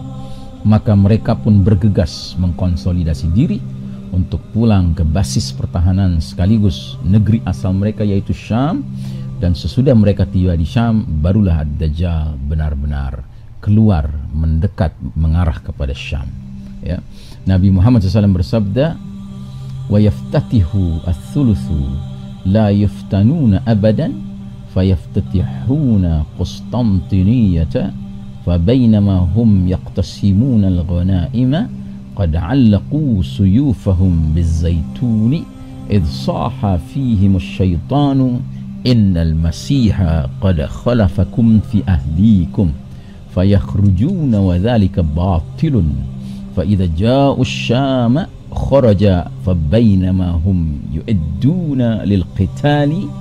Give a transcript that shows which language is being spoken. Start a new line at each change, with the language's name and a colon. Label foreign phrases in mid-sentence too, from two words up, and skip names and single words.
Indonesian: Maka mereka pun bergegas mengkonsolidasi diri untuk pulang ke basis pertahanan sekaligus negeri asal mereka, yaitu Syam. Dan sesudah mereka tiba di Syam, barulah Ad-Dajjal benar-benar keluar, mendekat, mengarah kepada Syam, ya. Nabi Muhammad SAW bersabda,
Arabic: ويفتتح الثلث لا يفتنون أبدا فيفتتحون قسطنطينية فبينما هم يقتسمون الغنائم قد علقوا سيوفهم بالزيتون إذ صاح فيهم الشيطان إن المسيح قد خلفكم في أهليكم فيخرجون وذلك باطل فإذا جاءوا الشام خرج فبينما هم يعدون للقتال